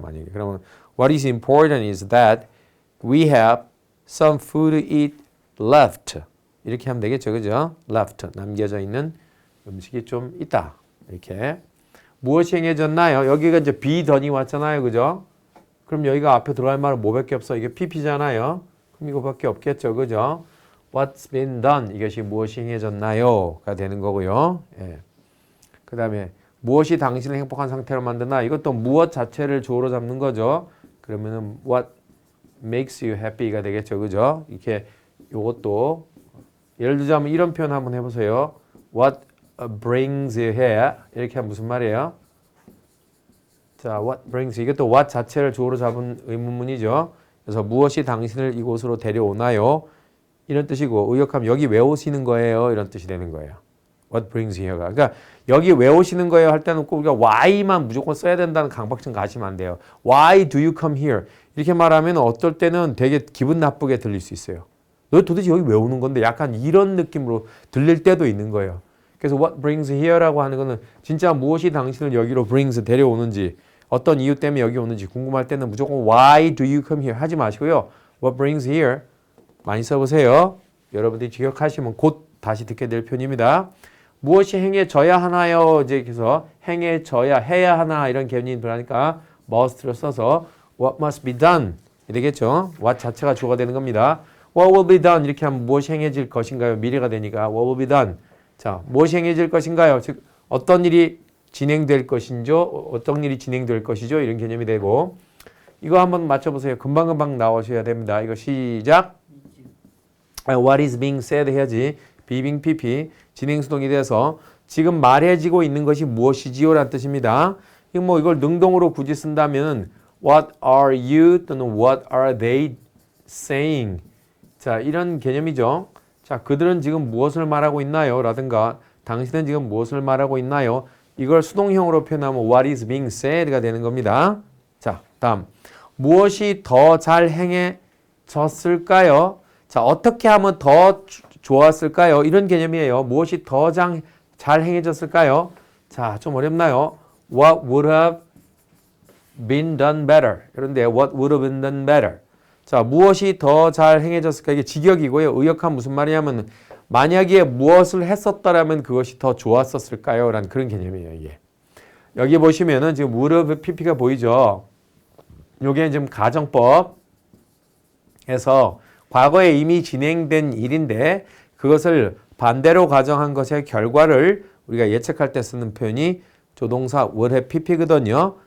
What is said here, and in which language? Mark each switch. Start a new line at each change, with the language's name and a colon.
Korean: 만약에 그러면
English: what is important is that we have some food to eat left.
Korean: 이렇게 하면 되겠죠. 그죠? left. 남겨져 있는 음식이 좀 있다. 이렇게. 무엇이 행해졌나요? 여기가 이제 be done이 왔잖아요. 그죠? 그럼 여기가 앞에 들어갈 말은 뭐밖에 없어? 이게 pp잖아요. 그럼 이거밖에 없겠죠. 그죠?
English: What's been done?
Korean: 이것이 무엇이 행해졌나요? 가 되는 거고요. 그 다음에 무엇이 당신을 행복한 상태로 만드나? 이것도 무엇 자체를 주어로 잡는 거죠. 그러면은
English: what makes you happy
Korean: 가 되겠죠. 그죠? 이렇게 요것도 예를 들자면 이런 표현 한번 해보세요.
English: What brings you here?
Korean: 이렇게 하면 무슨 말이에요? 자,
English: what brings you?
Korean: 이것도 what 자체를 주어로 잡은 의문문이죠. 그래서 무엇이 당신을 이곳으로 데려오나요? 이런 뜻이고 의역하면 여기 왜 오시는 거예요? 이런 뜻이 되는 거예요.
English: What brings you here
Korean: 가. 그러니까 여기 왜 오시는 거예요? 할 때는 꼭 우리가 why만 무조건 써야 된다는 강박증 가시면 안 돼요.
English: Why do you come here?
Korean: 이렇게 말하면 어떨 때는 되게 기분 나쁘게 들릴 수 있어요. 너 도대체 여기 왜 오는 건데? 약간 이런 느낌으로 들릴 때도 있는 거예요. 그래서
English: what brings you here
Korean: 라고 하는 거는 진짜 무엇이 당신을 여기로 brings 데려오는지 어떤 이유 때문에 여기 오는지 궁금할 때는 무조건
English: why do you come here
Korean: 하지 마시고요.
English: what brings you here
Korean: 많이 써보세요. 여러분들이 기억하시면 곧 다시 듣게 될 표현입니다. 무엇이 행해져야 하나요? 이제 그래서 행해져야 해야 하나 이런 개념이 들어가니까 must를 써서
English: what must be done
Korean: 되겠죠. what 자체가 주어가 되는 겁니다.
English: what will be done
Korean: 이렇게 하면 무엇이 행해질 것인가요? 미래가 되니까
English: what will be done.
Korean: 자, 무엇이 행해질 것인가요? 즉 어떤 일이 진행될 것인죠? 어떤 일이 진행될 것이죠? 이런 개념이 되고 이거 한번 맞춰보세요. 금방금방 나오셔야 됩니다. 이거 시작.
English: What is being said
Korean: 해야지 비빙 PP 진행수동이 돼서 지금 말해지고 있는 것이 무엇이지요? 라는 뜻입니다. 뭐 이걸 능동으로 굳이 쓴다면
English: What are you
Korean: 또는
English: What are they saying?
Korean: 자, 이런 개념이죠. 자, 그들은 지금 무엇을 말하고 있나요? 라든가 당신은 지금 무엇을 말하고 있나요? 이걸 수동형으로 표현하면
English: What is being said
Korean: 가 되는 겁니다. 자, 다음 무엇이 더 잘 행해졌을까요? 자, 어떻게 하면 더 좋았을까요? 이런 개념이에요. 무엇이 더 잘 행해졌을까요? 자, 좀 어렵나요?
English: What would have been done better?
Korean: 그런데
English: what would have been done better?
Korean: 자, 무엇이 더 잘 행해졌을까? 이게 직역이고요. 의역한 무슨 말이냐면 만약에 무엇을 했었더라면 그것이 더 좋았었을까요? 라는 그런 개념이에요, 이게. 여기 보시면은 지금 would have pp가 보이죠? 요게 지금 가정법에서 과거에 이미 진행된 일인데 그것을 반대로 가정한 것의 결과를 우리가 예측할 때 쓰는 표현이 조동사 would have pp거든요.